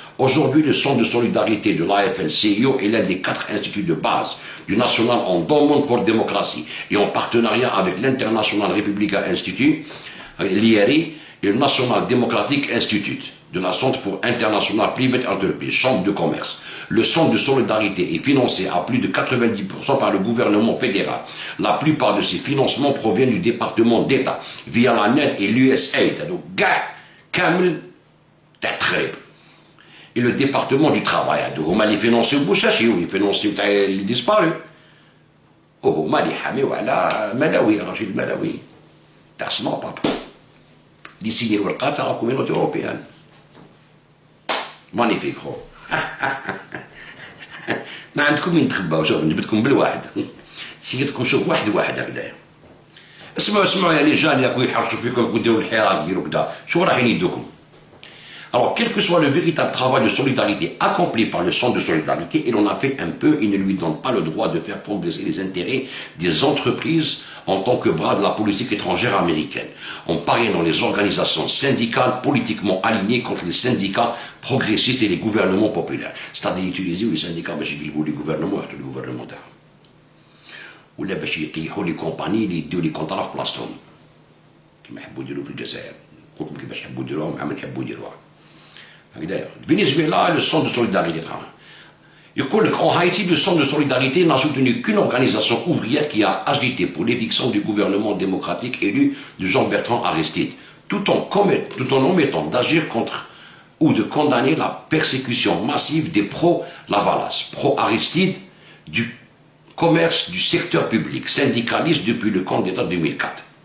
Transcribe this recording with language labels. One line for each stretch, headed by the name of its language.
French: Aujourd'hui, le Centre de solidarité de l'AFL-CIO est l'un des 4 instituts de base du National Endowment for Democracy et en partenariat avec l'International Republican Institute, l'IRI, et le National Democratic Institute de la Centre pour International Private Enterprise, Chambre de commerce. Le Centre de solidarité est financé à plus de 90% par le gouvernement fédéral. La plupart de ces financements proviennent du département d'État via la NED et l'USAID. Donc, Kamel Tatrib. Et le département du travail.
Arabic: هما اللي financent بوشاشي واللي financent تاع اللي disparu. وهما اللي حاميو على ملاوي رشيد ملاوي تاع سنوباب. اللي سيني ورقه تاع الكوميونيتي اوروبيان. مانيفيك خو. ما عندكم وين تخباو، شوف نجبدكم بالواحد. سيدكم شوف واحد هكذايا. اسمعوا يا رجال اللي راكم يحرشوا فيكم وديروا الحراك ديروا كذا، شو راح يدوكم؟
French: Alors, quel que soit le véritable travail de solidarité accompli par le Centre de solidarité, et l'on a fait un peu, il ne lui donne pas le droit de faire progresser les intérêts des entreprises en tant que bras de la politique étrangère américaine, en parrainant les organisations syndicales politiquement alignées contre les syndicats progressistes et les gouvernements populaires. C'est-à-dire utiliser les syndicats
Arabic: باش يقلبوا
French: les gouvernements
Arabic: يحطوا
French: les gouvernements
Arabic: تاعهم. ولا باش يطيحوا
French: les compagnies
Arabic: اللي يديروا
French: les contrats
Arabic: في بلاصتهم. كما يحبوا يديروا في الجزائر. قلت لكم كيفاش يحبوا يديروها ومع من يحبوا يديروها.
French: Venezuela, le Centre de solidarité. En Haïti, le Centre de solidarité n'a soutenu qu'une organisation ouvrière qui a agité pour l'éviction du gouvernement démocratique élu de Jean-Bertrand Aristide, tout en omettant d'agir contre ou de condamner la persécution massive des pro-Lavalas, pro-Aristide, du commerce du secteur public, syndicaliste depuis le coup d'État 2004.